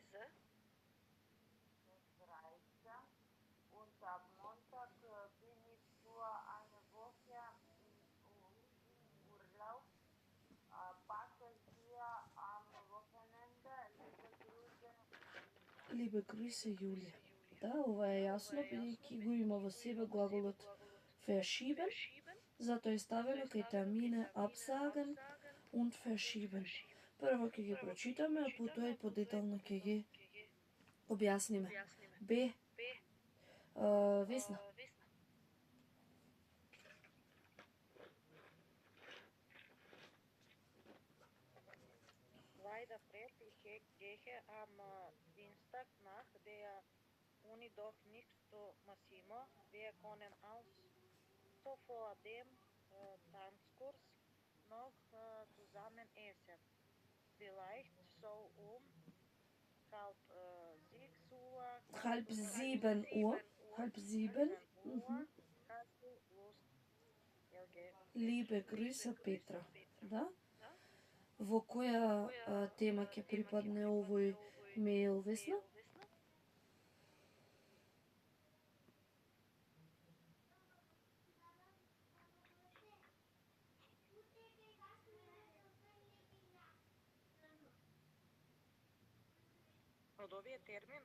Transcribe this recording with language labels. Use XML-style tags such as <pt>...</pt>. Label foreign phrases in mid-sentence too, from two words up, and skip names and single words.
<de>Und am Montag bin ich für eine Woche im Urlaub. Packe hier am Wochenende. Liebe Grüße, Julia.</de> <mk>Да, ова е јасно, бидејќи го има во себе глаголот verschieben, затоа е ставено кај</mk> <de>Termine absagen und verschieben.</de> <mk>Прво ќе ги прочитаме, а потоа и подетално ќе ги објасниме. Б. Весна.</mk> <de>Leider fred, ich gehe am Dienstag nach der Uni doch nicht zu Massimo. Wir können also vor dem Tanzkurs noch zusammen essen. Vielleicht so halb 7 Uhr. Halb sieben. Hast du Lust? Okay. Liebe Grüße,</de> <mk>Петра. Да? Во која тема ќе припадне овој мејл, Весна? Од овие термин?</mk>